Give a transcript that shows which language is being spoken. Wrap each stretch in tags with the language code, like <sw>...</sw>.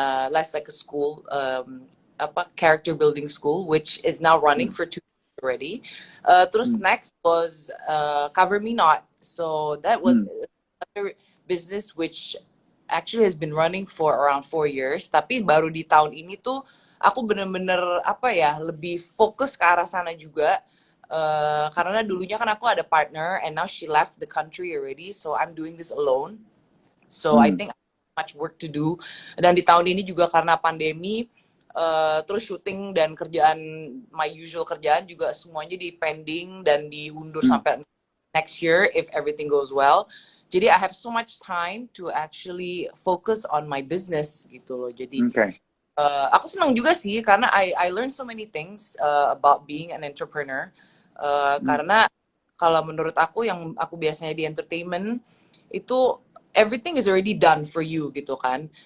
<en>That's like a school, apa, character building school, which is now running for 2 years already. Terus next was Cover Me Not. So that was another business which actually has been running for around 4 years.</en> <id>Tapi baru di tahun ini tuh aku bener-bener apa ya, lebih fokus ke arah sana juga. Karena dulunya kan aku ada partner</id> <en>and now she left the country already, so I'm doing this alone. So I think much work to do.</en> <id>Dan di tahun ini juga karena pandemi, terus syuting dan kerjaan, my usual kerjaan juga semuanya di pending dan diundur sampai</id> <en>next year if everything goes well. Jadi I have so much time to actually focus on my business</en> <id>gitu loh. Jadi aku senang juga sih karena</id> <en>I learned so many things about being an entrepreneur.</en> <id>Karena kalau menurut aku, yang aku biasanya di entertainment itu</id> <en>everything is already done for you</en> <id>gitu kan.</id>